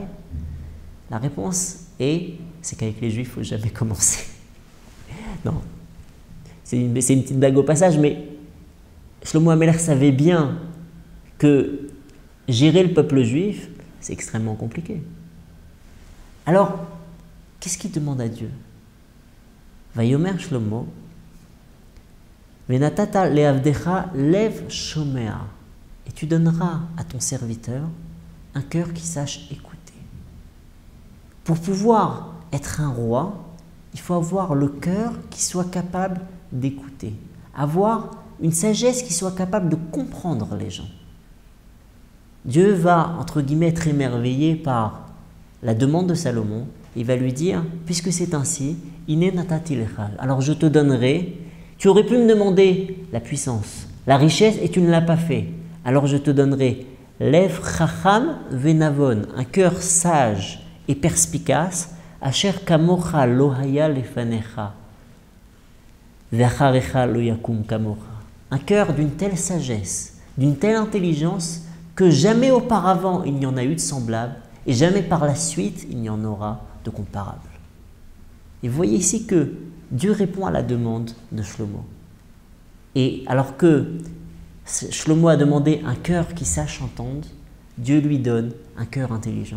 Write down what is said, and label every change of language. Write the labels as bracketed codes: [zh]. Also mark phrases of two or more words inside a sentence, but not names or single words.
[fr] La réponse c'est qu'avec les Juifs, il ne faut jamais commencer. Non, c'est une petite blague au passage, mais Shlomo Ameler savait bien que gérer le peuple juif, c'est extrêmement compliqué. Alors, qu'est-ce qu'il demande à Dieu? [he] ויאמר שלמה, ונתת לעבדך לב שומע, [fr] et tu donneras à ton serviteur un cœur qui sache écouter. Pour pouvoir être un roi, il faut avoir le cœur qui soit capable d'écouter, avoir une sagesse qui soit capable de comprendre les gens. Dieu va, entre guillemets, être émerveillé par la demande de Salomon. Il va lui dire, puisque c'est ainsi, [he] הנה נתתי לך, [fr] alors je te donnerai, tu aurais pu me demander la puissance, la richesse, et tu ne l'as pas fait. Alors je te donnerai [he] לב חכם ונבון, [fr] un cœur sage et perspicace, [he] אשר כמוך לא היה לפניך, ואחריך לא יקום כמוך. [fr] Un cœur d'une telle sagesse, d'une telle intelligence, que jamais auparavant il n'y en a eu de semblable, et jamais par la suite il n'y en aura de comparable. Et vous voyez ici que Dieu répond à la demande de Shlomo. Et alors que Shlomo a demandé un cœur qui sache entendre, Dieu lui donne un cœur intelligent.